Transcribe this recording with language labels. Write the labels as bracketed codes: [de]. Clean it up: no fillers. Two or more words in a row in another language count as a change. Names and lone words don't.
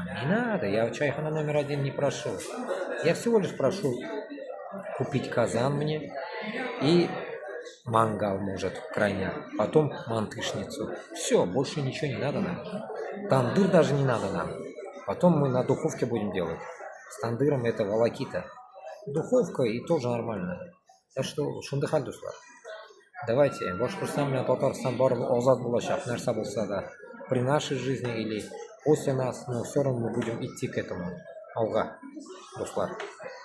[ru] Не надо, я чайхана номер 1 не прошу. Я всего лишь прошу купить казан мне и мангал, может, крайне, потом мантышницу. Все, больше ничего не надо нам. Тандыр даже не надо нам. Потом мы на духовке будем делать. С тандыром это волокита. Духовка и тоже нормально. Так что, [tt] шундыхаль дуслар. Давайте, Башкортостан мен Татарстан барып азат булачак нәрсә булса да, [ru] при нашей жизни или после нас, но все равно мы будем идти к этому. [tt] Алга, дуслар.